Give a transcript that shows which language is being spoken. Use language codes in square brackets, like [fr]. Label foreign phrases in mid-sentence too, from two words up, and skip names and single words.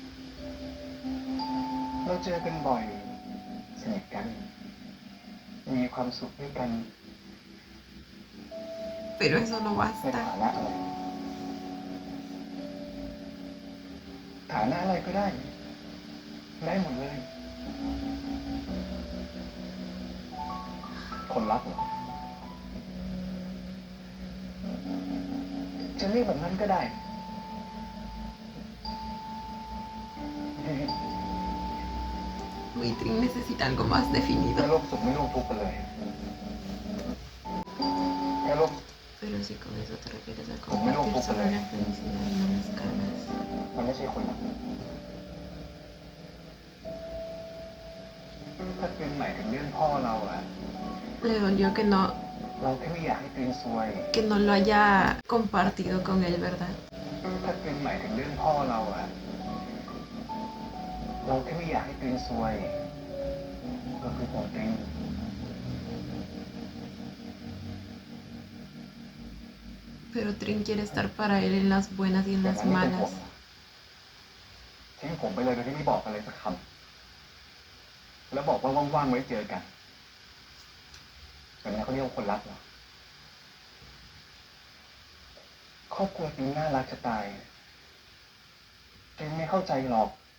[th] เราเจอกันบ่อยสนิทกัน มีความสุขด้วยกัน [es] Pero eso no [th] ใน [es] basta. [th] ฐานะอะไร ฐานะอะไรก็ได้ ได้หมดเลย คนรักเหรอ จะเรียกแบบนั้นก็ได้ [es] Mi Trin necesita algo más [th] แค่ [es] definido. [th] ร่วมสุขไม่ร่วมทุกข์กันเลย แค่ร่วม [es] Pero si con eso te refieres a compartir solo la felicidad y no las cargas. [th] มันไม่ใช่คนรักถ้าเป็นหมายถึงเรื่องพ่อเราอะ [es] Le dolió [th] เราแค่ไม่อยากให้กรีนซวย [es] que no lo haya compartido con él, ¿verdad? [th] ถ้าเป็นหมายถึงเรื่องพ่อเราอะเราแค่ไม่อยากให้กรีนซวย เราคือห่วงกรีน [es] Pero Trin quiere estar para él en las buenas y en [th] อย่าง [es] las [th] นั้นไม่เป็นห่ว [es] malas. [th] งทิ้งผมไปเลยโดยที่ไม่บอกอะไรสักคำแล้วบอกว่าว่างๆไว้เจอกันแบบนี้เขาเรียกว่าคนรักเหรอครอบครัวจริงน่ารักจะตายกรีนไม่เข้าใจหรอก